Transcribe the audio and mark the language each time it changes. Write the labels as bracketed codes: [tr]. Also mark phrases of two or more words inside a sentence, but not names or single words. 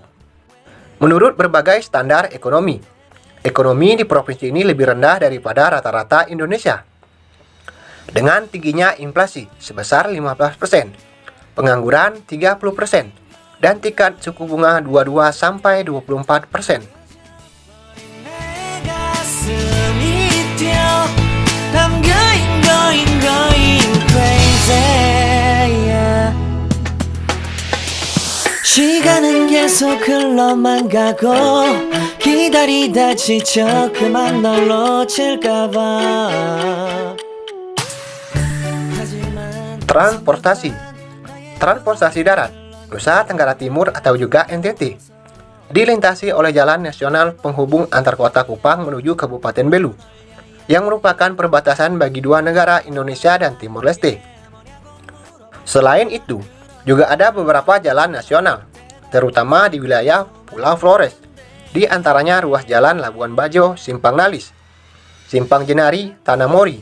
[id] Menurut berbagai standar ekonomi di provinsi ini lebih rendah daripada rata-rata Indonesia. Dengan tingginya inflasi sebesar 15%, pengangguran 30%, dan tingkat suku bunga 22 sampai 24%. [ko] 내 가슴이 뛰어 [en] I'm going crazy yeah. [ko] 시간은 계속 흘러만 가고 기다리다 지쳐 그만 널 놓칠까봐 하지만 [id] Transportasi darat Nusa Tenggara Timur atau juga NTT dilintasi oleh jalan nasional penghubung antar kota Kupang menuju Kabupaten Belu, yang merupakan perbatasan bagi dua negara Indonesia dan Timor Leste. Selain itu, juga ada beberapa jalan nasional, terutama di wilayah Pulau Flores, di antaranya ruas jalan Labuan Bajo, Simpang Nalis, Simpang Jenari, Tanah Mori.